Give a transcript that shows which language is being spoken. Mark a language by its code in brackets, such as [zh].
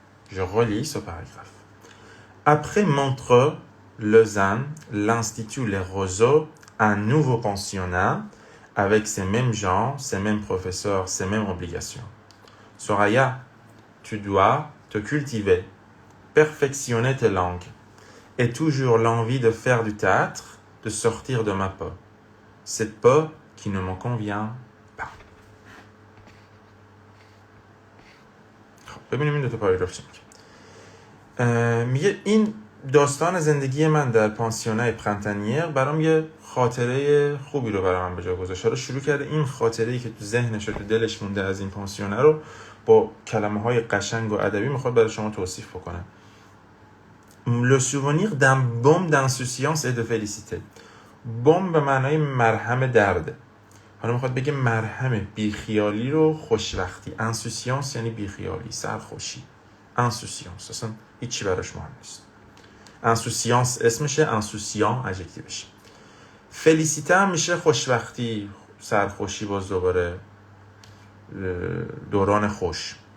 [fr] Je relis ce paragraphe. Après Montreux, Lausanne, l'Institut Les Roseaux, un nouveau pensionnat avec ces mêmes gens, ces mêmes professeurs, ces mêmes obligations. Soraya, tu dois te cultiver, perfectionner tes langues, et toujours l'envie de faire du théâtre, de sortir de ma peau. Cette peau qui ne me convient pas. [fa] ببینیم این دو تا پاراگراف چی میگه. این داستان زندگی من در پانسیونای پرنتانیر برام یه خاطره خوبی رو برام به جا گذاشت. رو شروع کرده این خاطره‌ای که تو ذهنش و تو دلش مونده از این پانسیونه رو با کلمه‌های قشنگ و ادبی میخواد برای شما توصیف بکنه. [fr] Le souvenir d'un baume d'insouciance et de félicité. [fa] بوم به معنای مرهم درده. حالا میخواد بگه مرهم بیخیالی رو خوشوقتی. انسوسیانس یعنی بیخیالی، سرخوشی. انسوسیانس اصلا هیچی براش مهم نیست. انسوسیانس اسمشه، انسوسیان ادجکتیوشه. فلیسیته هم میشه خوشوقتی، سرخوشی، باز دوباره دوران خوش.